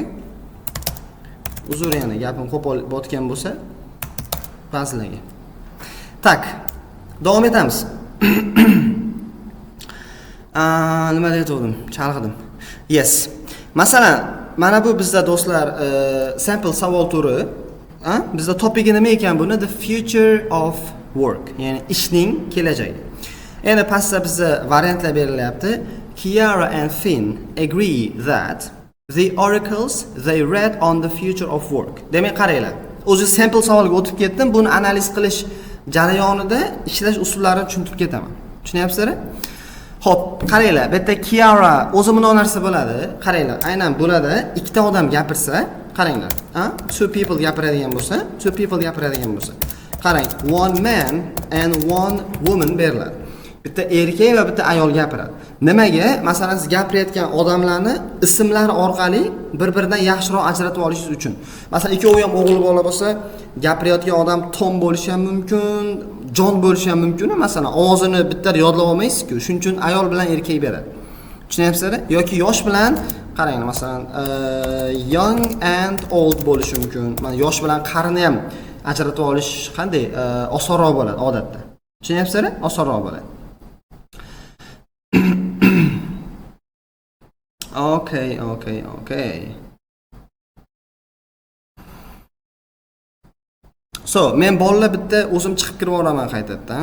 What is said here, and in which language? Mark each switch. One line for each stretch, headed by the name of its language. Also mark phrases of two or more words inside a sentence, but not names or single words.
Uzbek: Uzr, yana gapim qo'pol botgan bo'lsa ba'zilarga. Tak, davom etamiz. Nima deyotgandim? Chalg'idim. Yes. Masalan, mana bu bizda do'stlar sample savol turi. Bizda topigi nima ekan buni?
English: The future of work,
Uzbek: ya'ni ishning kelajagi. Endi pastda bizga variantlar berilyapti.
English: Kiara and Finn agree that the oracles they read on the future of work.
Uzbek: Demak, qaranglar. O'zi sample savolga o'tib ketdim. Buni analiz qilish jarayonida ishlash usullarini tushuntirib ketaman. Tushunyapsizlar? Xo'p, qaranglar. Bu yerda Kiara o'zi bunday narsa bo'ladi. Qaranglar, aynan bo'ladi. Ikkita odam gapirsa, qaranglar.
English: Two people
Uzbek: gapiradigan bo'lsa, qarang,
English: one man and one woman beriladi.
Uzbek: Bitta erkak va bitta ayol gapiradi. Nimaga? Masalan, siz gapirayotgan odamlarni ismlari orqali bir-biridan yaxshiroq ajratib olishingiz uchun. Masalan, ikkovi ham o'g'il bola bo'lsa, gapirayotgan odam Tom bo'lishi ham mumkin, John bo'lishi ham mumkin. Masalan, ovozini bitta yodlab olmaysiz-ku. Shuning uchun ayol bilan erkak beradi. Tushunyapsizlar? Yoki yosh bilan, qarang, masalan,
English: young and old bo'lishi mumkin.
Uzbek: Mana yosh bilan qarini ham ajratib olish qanday osonroq bo'ladi odatda. Tushunyapsizlar? Osonroq bo'ladi. Okay. So, men bolalar bitta o'zim chiqib kirib boraman qaytadan.